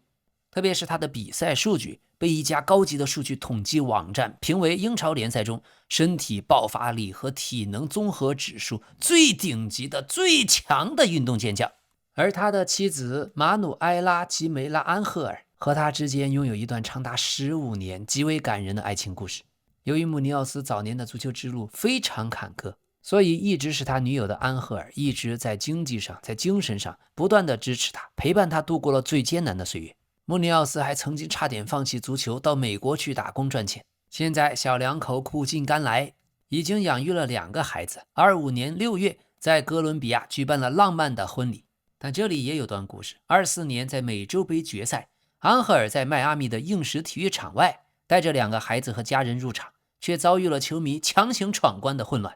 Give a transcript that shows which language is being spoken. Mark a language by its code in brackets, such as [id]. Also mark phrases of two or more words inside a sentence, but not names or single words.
[zh] 特別是他的比賽數據被一家高級的數據統計網站評為英超聯賽中身體爆發力和體能綜合指數最頂級的最強的運動健將。而他的妻子馬努埃拉·吉梅拉·安赫爾和他之間擁有一段長達15年極為感人的愛情故事。由於穆尼奧斯早年的足球之路非常坎坷，所以一直是他女友的安赫爾一直在经濟上在精神上不断的支持他，陪伴他度過了最艱難的岁月。穆尼奧斯還曾經差點放棄足球到美國去打工賺錢。現在小两口苦盡甘來，已經養育了2個孩子。25年6月在哥倫比亞舉辦了浪漫的婚禮。但這裡也有段故事。24年在美洲杯決賽，安赫爾在邁阿密的硬石體育場外帶着2個孩子和家人入場，卻遭遇了球迷強行闖關的混亂。